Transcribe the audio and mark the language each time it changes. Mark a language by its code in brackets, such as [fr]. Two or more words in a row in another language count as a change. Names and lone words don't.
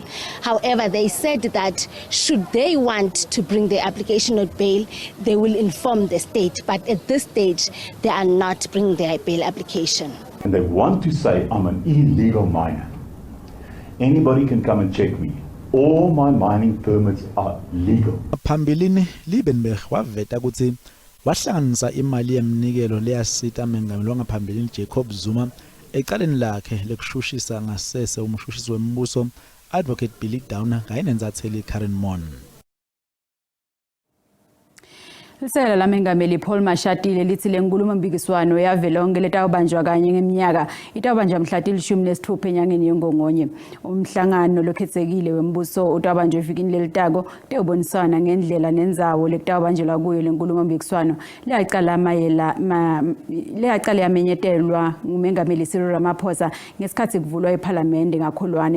[en] However, they said that should they want to bring their application on bail, they will inform the state. But at this stage, they are not bringing their bail application. And they want to say I'm an illegal miner. Anybody can come and check me. All my mining permits are legal. [ss] Phambilini Liebenberg waveta ukuthi wahlanganisa imali yemnikelo leyasita mengameli wangaphambilini Jacob Zuma ecaleni lakhe lekushushisa ngasese umshushisi wembuso Advocate Billy Downer kayinenzatheli Karen Mon. Lisela lamengameli Paul Mashatile lithi lenkulumo-mpikiswano yavelonke letawubanjwa kanye ngeminyaka itawubanjwa mhla til-16 enyangeni yeNgongonye. Umhlangano lokhetsekile wembuso utawubanjwa evikini lelitako tewubonisana ngendlela nendzawo lekutawubanjelwa kuyo lenkulumo-mpikiswano leyacala yamenyetelwa ngumengameli Cyril Ramaphosa ngesikhathi kuvulwa iphalamende ngaKholwane.